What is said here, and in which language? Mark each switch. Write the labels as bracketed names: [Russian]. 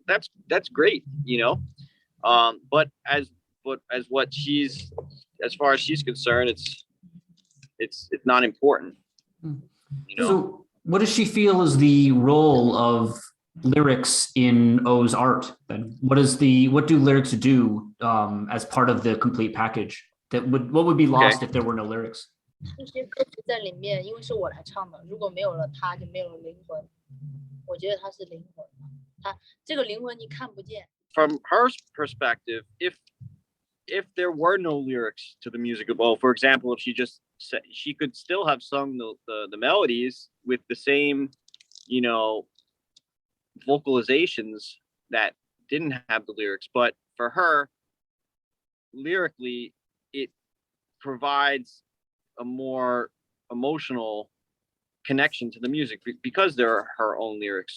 [English] That's great, you know. But as far as she's concerned, it's not important. You know? So what does she feel is the role of lyrics in O's art then? What do lyrics do as part of the complete package? What would be lost if there were no lyrics? [Chinese] 这些歌词在里面，因为是我来唱的，如果没有了它，就没有了灵魂。我觉得它是灵魂，它这个灵魂你看不见。 [English] From her perspective, if there were no lyrics to the music of O, for example, if she just said, she could still have sung the melodies with the same, you know, vocalizations that didn't have the lyrics, but for her, lyrically, it provides a more emotional connection to the music because they're her own lyrics.